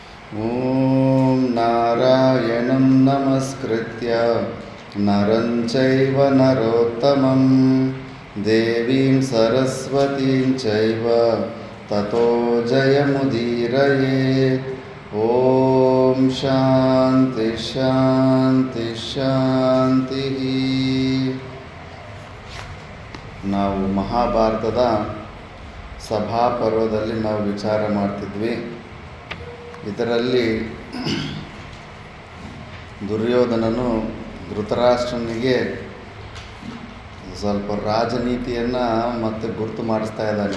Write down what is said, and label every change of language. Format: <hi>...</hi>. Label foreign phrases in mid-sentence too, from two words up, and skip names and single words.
<sa>ಓಂ ನಾರಾಯಣಂ ನಮಸ್ಕೃತ್ಯ ನರಂ ಚೈವ ನರೋತ್ತಮಂ ದೇವೀಂ ಸರಸ್ವತೀಂ ಚೈವ ತತೋ ಜಯಮುದೀರಯೇತ್. ಓಂ ಶಾಂತಿ ಶಾಂತಿ ಶಾಂತಿ.</sa> <kn>ನಾವು ಮಹಾಭಾರತದ ಸಭಾಪರ್ವದಲ್ಲಿ ನಾವು ವಿಚಾರ ಮಾಡ್ತಿದ್ವಿ. ಇದರಲ್ಲಿ ದುರ್ಯೋಧನನು ಧೃತರಾಷ್ಟ್ರನಿಗೆ ಸ್ವಲ್ಪ ರಾಜನೀತಿಯನ್ನು ಮತ್ತೆ ಗುರುತು ಮಾಡಿಸ್ತಾ ಇದ್ದಾನೆ.</kn>